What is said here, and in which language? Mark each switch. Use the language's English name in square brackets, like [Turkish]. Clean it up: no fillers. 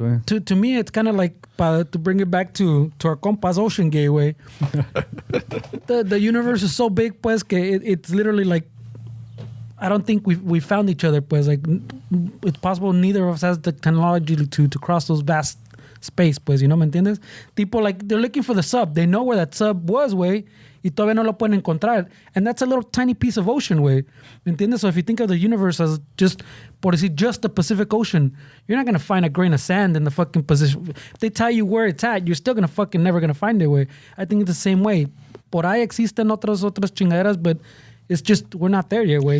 [English] Well, to me, it's kind of like to bring it back to our compas Ocean Gateway. the universe is so big, pues, que it's literally like. I don't think we found each other, pues. Like it's possible neither of us has the technology to cross those vast space, pues, you know, ¿me entiendes? Tipo, like, they're looking for the sub. They know where that sub was, way, [Spanish] y todavía no lo pueden encontrar. [English] And that's a little tiny piece of ocean, way. ¿Me entiendes? So if you think of the universe as just, [Spanish] por decir, [English] just the Pacific Ocean, you're not going to find a grain of sand in the fucking position. If they tell you where it's at, you're still going to fucking never going to find it, way. I think it's the same way. [Spanish] Por ahí existen otras chingaderas, [English] but it's just, we're not there yet, way.